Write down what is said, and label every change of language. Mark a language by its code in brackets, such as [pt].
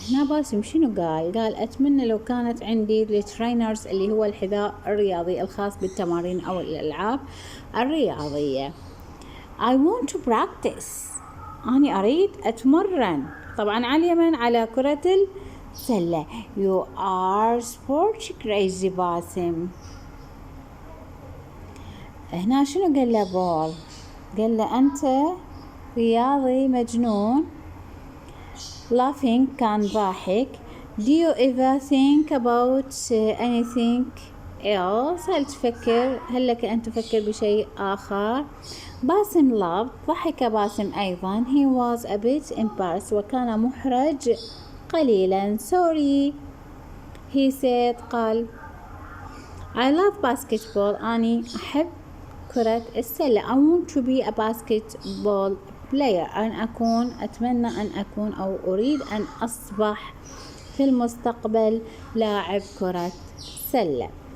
[ar] هنا باسم شنو قال أتمنى لو كانت عندي الترينرز اللي هو الحذاء الرياضي الخاص بالتمارين أو الألعاب الرياضية. [en] I want to practice. [ar] أنا أريد أتمرن. طبعا على اليمن على كرة السلة. [en] You are sport crazy باسم. [ar] هنا شنو قال له بول؟ قال له أنت رياضي مجنون. [en] Laughing [ar] كان ضاحك. [en] Do you ever think about anything else؟ [ar] هل لك أن تفكر بشيء آخر؟ [en] باسم laughed. [ar] ضحك باسم أيضا. [en] He was a bit embarrassed. [ar] وكان محرج قليلا. [en] Sorry he said. [ar] قال [en] I love basketball. [ar] أني أحب كرة السلة. [en] I want to be a basketball player. [ar] أتمنى أن أكون أو أريد أن أصبح في المستقبل لاعب كرة سلة.